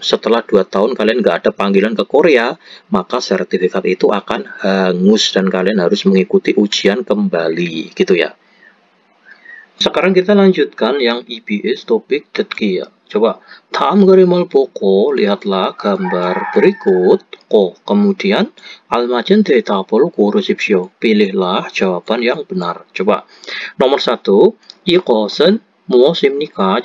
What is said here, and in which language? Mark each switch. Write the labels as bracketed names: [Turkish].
[Indonesian] Setelah 2 tahun kalian nggak ada panggilan ke Korea, maka sertifikat itu akan hangus dan kalian harus mengikuti ujian kembali gitu ya. Sekarang kita lanjutkan yang EBS topik 듣기 ya. Coba [Korean] 다음 그림을 보고 [Indonesian] lihatlah gambar berikut. Kemudian [Korean] 알맞은 대답을 고르십시오. [Indonesian] Pilihlah jawaban yang benar. Coba nomor 1, [Korean] 이것은 무엇입니까?